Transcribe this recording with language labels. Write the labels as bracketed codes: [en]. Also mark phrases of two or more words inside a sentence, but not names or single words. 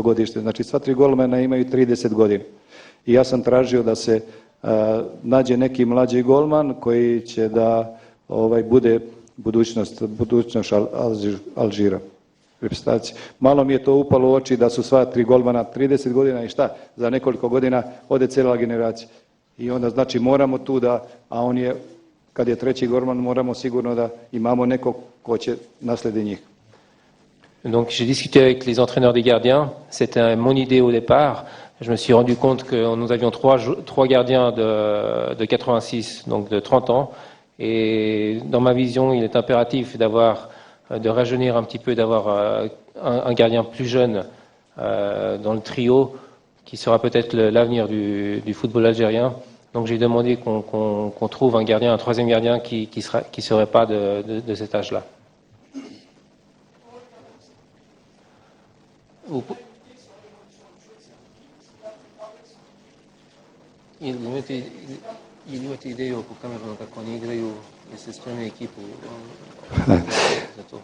[sr] godište, znači sva 3 golmana imaju 30 godina. I ja sam tražio da se nađe neki mlađi golman koji će da bude budućnost Alžira. Malo mi je to upalo u oči da su sva 3 golmana 30 godina i šta, za nekoliko godina ode cijela generacija. I onda znači moramo tu da, a on je, kad je 3. golman, moramo sigurno da imamo nekog ko će naslediti njih. [fr] Donc j'ai discuté avec les entraîneurs des gardiens, c'était mon idée au départ. Je me suis rendu compte que nous avions 3 gardiens de 86, donc de 30 ans. Et dans ma vision, il est impératif de rajeunir un petit peu, d'avoir un gardien plus jeune dans le trio qui sera peut-être l'avenir du football algérien. Donc j'ai demandé qu'on trouve un gardien, un troisième gardien qui serait pas de cet âge-là. [sr] Ili imate ideju oko Kameruna kako oni igraju, jeste spremni ekipu za to?